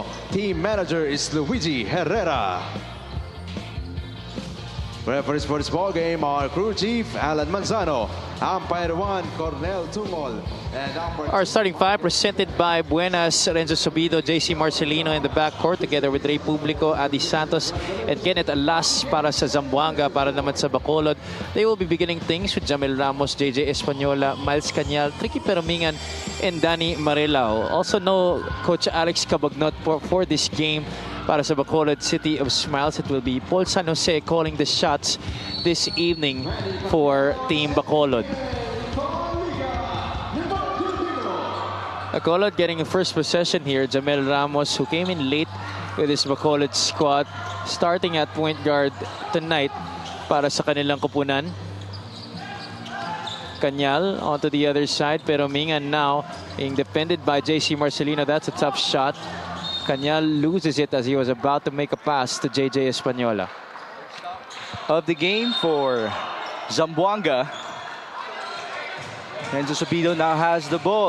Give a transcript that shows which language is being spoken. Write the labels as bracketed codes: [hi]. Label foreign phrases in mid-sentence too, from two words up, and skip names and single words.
[en] Team manager is Luigi Herrera. Referees for this ball game are crew chief Alan Manzano, umpire 1 Cornel Tungol, and umpire Our starting five presented by Buenas, Renzo Subido, JC Marcelino in the backcourt together with Ray Publico, Adi Santos, and Kenneth Alas [tl] para sa Zamboanga, para naman sa Bacolod. [en] They will be beginning things with Jamel Ramos, JJ Española, Miles Cañal, Tricky Peromingan, and Danny Marilao. Also no Coach Alex Cabagnot for this game. [tl] Para sa [en] Bacolod City of Smiles, it will be Paul San Jose calling the shots this evening for Team Bacolod. Bacolod getting a first possession here. Jamel Ramos, who came in late with his Bacolod squad, starting at point guard tonight [tl] para sa kanilang kupunan. [en] Cañal onto the other side, pero Mingan now being defended by JC Marcelino. That's a tough shot. Cañal loses it as he was about to make a pass to JJ Española. Of the game for Zamboanga. Renzo Subido now has the ball.